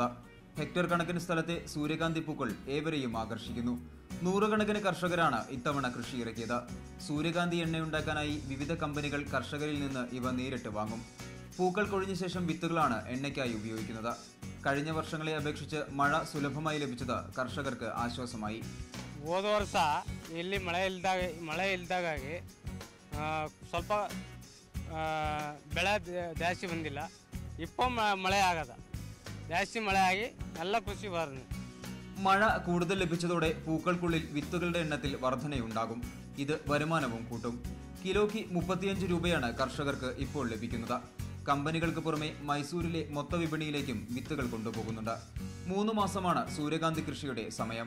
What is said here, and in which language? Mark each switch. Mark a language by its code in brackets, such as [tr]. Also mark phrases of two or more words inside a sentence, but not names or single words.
[ml] ഹെക്ടർ കണക്കിന് സ്ഥലത്തെ സൂര്യകാന്തി പൂക്കൾ ഏവരെയും ആകർഷിക്കുന്നു. നൂറുകണക്കിന് കർഷകരാണ് ഇത്തവണ കൃഷി ഇറക്കിയത്. സൂര്യകാന്തി എണ്ണയുണ്ടാക്കാനായി വിവിധ കമ്പനികൾ കർഷകരിൽ നിന്ന് ഇവ നേരിട്ട് വാങ്ങും. പൂക്കൾ കൊഴിഞ്ഞ ശേഷം വിത്തുകളാണ് എണ്ണയ്ക്കായി ഉപയോഗിക്കുന്നത്. കഴിഞ്ഞ വർഷങ്ങളെ അപേക്ഷിച്ച് മഴ സുലഭമായി ലഭിച്ചത് കർഷകർക്ക് ആശ്വാസമായി. [kn] ಹೋದ ವರ್ಷ ಇಲ್ಲಿ ಮಳೆ ಇಲ್ದಾಗಿ ಸ್ವಲ್ಪ ಬೆಳೆ ಜಾಸ್ತಿ ಬಂದಿಲ್ಲ. ಇപ്പം ಮಳೆ ಆಗದ ಜಾಸ್ತಿ ಮಳೆ ಆಗಿ ಎಲ್ಲ ಖುಷಿ ಬರ್ತದೆ. [ml] മഴ കൂടുതൽ ലഭിച്ചതോടെ പൂക്കൾക്കുള്ളിൽ വിത്തുകളുടെ എണ്ണത്തിൽ വർധനയുണ്ടാകും. ഇത് വരുമാനവും കൂട്ടും. കിലോയ്ക്ക് 35 രൂപയാണ് കർഷകർക്ക് ഇപ്പോൾ ലഭിക്കുന്നത്. കമ്പനികൾക്ക് പുറമെ മൈസൂരിലെ മൊത്തവിപണിയിലേക്കും വിത്തുകൾ കൊണ്ടുപോകുന്നുണ്ട്. 3 മാസമാണ് സൂര്യകാന്തി കൃഷിയുടെ സമയം.